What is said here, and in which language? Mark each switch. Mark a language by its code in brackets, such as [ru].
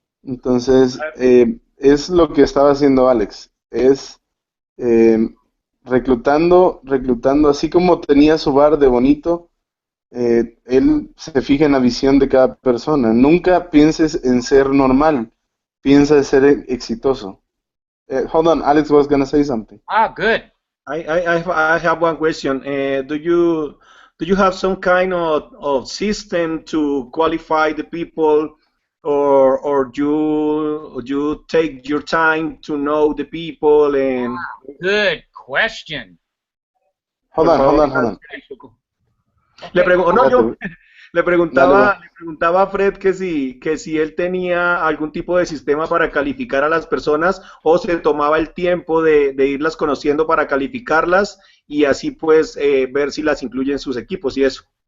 [es] Entonces, es lo que estaba haciendo Alex. Es reclutando, así como tenía su bar de bonito, él se fija en la visión de cada persona. Nunca pienses en ser normal, piensa en ser exitoso. [en] Hold on, Alex was gonna say something. Ah, good. I have one question. Do you have some kind of system to qualify the people, or you take your time to know the people and Good question. Hold on. [es] Le preguntaba a Fred que si él tenía algún tipo de sistema para calificar a las personas o se tomaba el tiempo de irlas conociendo para calificarlas y así pues ver si las incluye en sus equipos y eso.